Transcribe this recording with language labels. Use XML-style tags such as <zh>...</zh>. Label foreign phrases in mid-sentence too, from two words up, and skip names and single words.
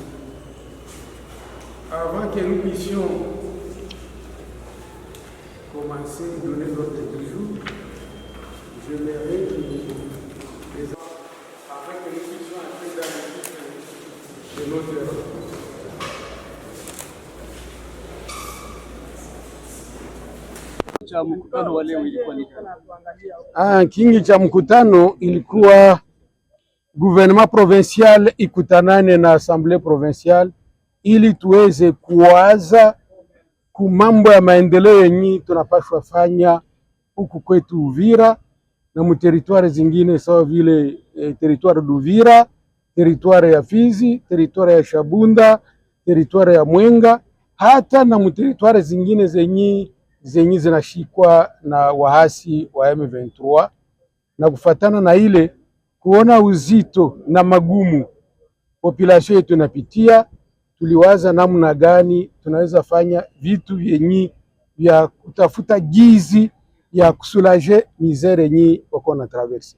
<fr>Avant que nous puissions commencer à donner l'ordre du jour, j'aimerais que nous présents, afin que nous puissions entrer dans le de notre rencontre.</fr> <sw>Kingi cha mkutano ilikuwa</sw> <fr>gouvernement provincial</fr> <sw>ikutanane na</sw> <fr>assemblée provinciale</fr> <sw>ili tuweze kuwaza ku mambo ya maendeleo yenye tunapaswa fanya huku kwetu Uvira na mu territoire zingine sawa vile</sw> <fr>territoire d'Uvira,</fr> <sw>territoire ya Fizi, territoire ya Shabunda, territoire ya Mwenga, hata na mu territoire zingine zenye zinashikwa na wahasi wa M23, na kufatana na ile kuona uzito na magumu population yetu inapitia, tuliwaza namna gani tunaweza fanya vitu vyenye vya kutafuta gizi ya kusulaje misere yenye wako na traverse.</sw>